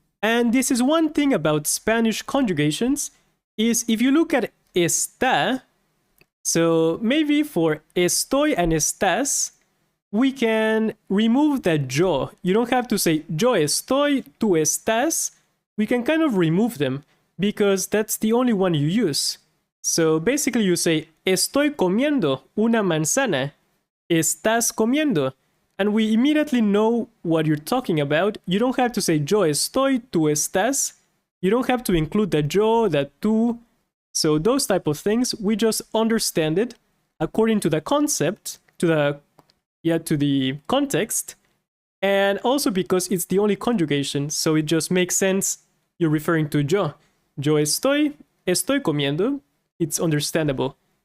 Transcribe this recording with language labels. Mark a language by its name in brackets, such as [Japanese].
[English] And this is one thing about Spanish conjugations, is if you look at está, so maybe for estoy and estás, we can remove the yo. You don't have to say [Spanish] yo estoy, tú estás. [English] We can kind of remove them because that's the only one you use. So basically you say [Spanish] estoy comiendo una manzana, estás comiendo. [English] And we immediately know what you're talking about. You don't have to say [Spanish] yo estoy, tú estás. [English] You don't have to include the yo, the tú. So those type of things, we just understand it according to the concept, to the context, and also because it's the only conjugation, so it just makes sense you're referring to yo. [Spanish] Yo estoy comiendo, [English] it's understandable.